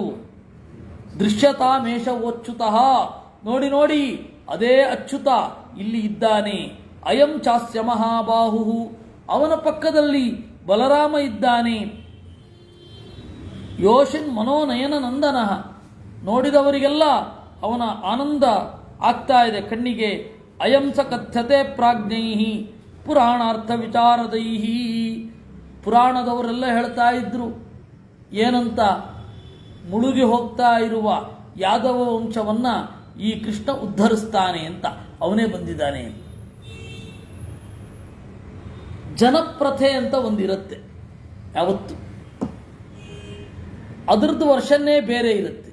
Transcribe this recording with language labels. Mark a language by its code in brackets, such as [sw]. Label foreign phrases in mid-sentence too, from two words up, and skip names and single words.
[kn] ದೃಶ್ಯತಾಮೇಷವೋಚ್ಯುತಃ. ನೋಡಿ ನೋಡಿ ಅದೇ ಅಚ್ಯುತ ಇಲ್ಲಿ ಇದ್ದಾನೆ. [sa] ಅಯಂ ಚಾಸ್ಯ ಮಹಾಬಾಹು. [kn] ಅವನ ಪಕ್ಕದಲ್ಲಿ ಬಲರಾಮ ಇದ್ದಾನೆ. [sa] ಯೋಷಿನ್ ಮನೋನಯನ ನಂದನ. [kn] ನೋಡಿದವರಿಗೆಲ್ಲ ಅವನ ಆನಂದ ಆಗ್ತಾ ಇದೆ ಕಣ್ಣಿಗೆ. [sa] ಅಯಂ ಸ ಕಥ್ಯತೆ ಪ್ರಾಜ್ಞೈ ಪುರಾಣಾರ್ಥ ವಿಚಾರದೈ. [kn] ಪುರಾಣದವರೆಲ್ಲ ಹೇಳ್ತಾ ಇದ್ರು ಏನಂತ, ಮುಳುಗಿ ಹೋಗ್ತಾ ಇರುವ ಯಾದವ ವಂಶವನ್ನ ಈ ಕೃಷ್ಣ ಉದ್ಧರಿಸ್ತಾನೆ ಅಂತ. ಅವನೇ ಬಂದಿದ್ದಾನೆ. ಜನಪ್ರಥೆ ಅಂತ ಒಂದಿರುತ್ತೆ ಯಾವತ್ತು, ಅದರದ್ದು ವರ್ಷನ್ನೇ ಬೇರೆ ಇರುತ್ತೆ.